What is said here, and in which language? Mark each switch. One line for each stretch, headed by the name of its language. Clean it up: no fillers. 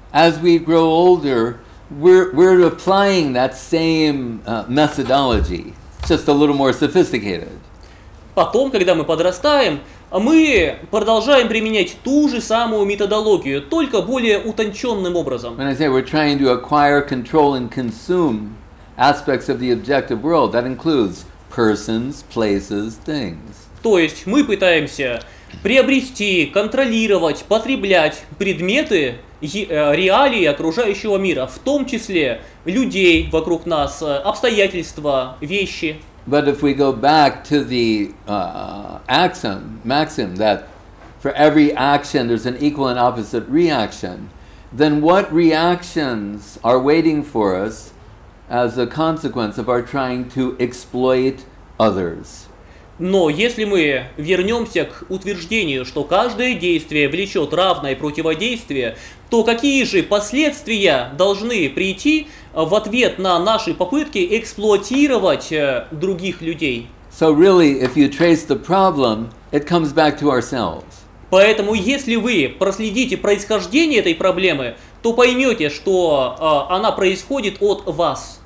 English: As we grow older, we're applying that same methodology, just a little more sophisticated.
Russian: Потом, когда мы подрастаем, мы продолжаем применять ту же самую методологию, только более утонченным образом.
English: When I say we're trying to acquire, control, and consume aspects of the objective world, that includes persons, places, things.
Russian: То есть мы пытаемся приобрести, контролировать, потреблять предметы, реалии окружающего мира, в том числе людей вокруг нас, обстоятельства, вещи.
English: But if we go back to the maxim that for every action there's an equal and opposite reaction, then what reactions are waiting for us as a consequence of our trying to exploit others?
Russian: Но если мы вернемся к утверждению, что каждое действие влечет равное противодействие, то какие же последствия должны прийти в ответ на наши попытки эксплуатировать других людей?
English: So really, if you trace the problem, it comes back to ourselves.
Russian: Поэтому, если вы проследите происхождение этой проблемы, то поймете, что она происходит от вас.